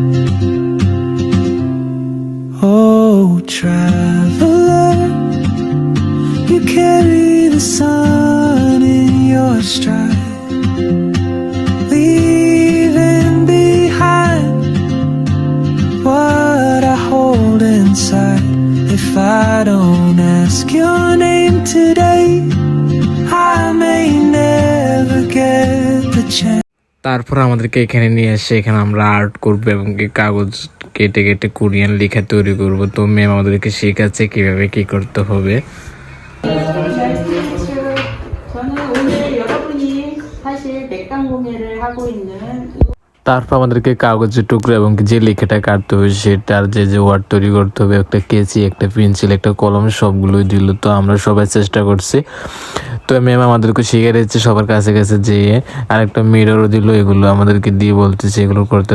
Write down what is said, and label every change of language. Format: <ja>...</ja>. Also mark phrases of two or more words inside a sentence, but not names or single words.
<en>Oh, traveler, you carry the sun in your stride, leaving behind what I hold inside. If I don't ask your name today, I may never get the chance.</en> <bn>তারপর আমাদেরকে এখানে নিয়ে এসে এখানে আমরা আর্ট করবো এবং কি কাগজ কেটে কেটে কোরিয়ান লেখা তৈরি করব। তো ম্যাম আমাদেরকে শেখাচ্ছে কিভাবে কি করতে হবে।</bn> <ko>저는 오늘 여러분이 사실 맥강 공예를 하고 있는</ko> <bn>তারপর আমাদেরকে কাগজের টুকরো এবং যে লেখাটা কাটতে হবে সেটার যে ওয়ার্ড তৈরি করতে হবে, একটা কেচি, একটা পেন্সিল, একটা কলম, সবগুলোই দিল। তো আমরা সবাই চেষ্টা করছি। তো ম্যাম আমাদেরকে শিখে দিচ্ছে সবার কাছে কাছে যেয়ে আরেকটা মিররও দিল, এগুলো আমাদেরকে দিয়ে বলতেছে এগুলো করতে।</bn>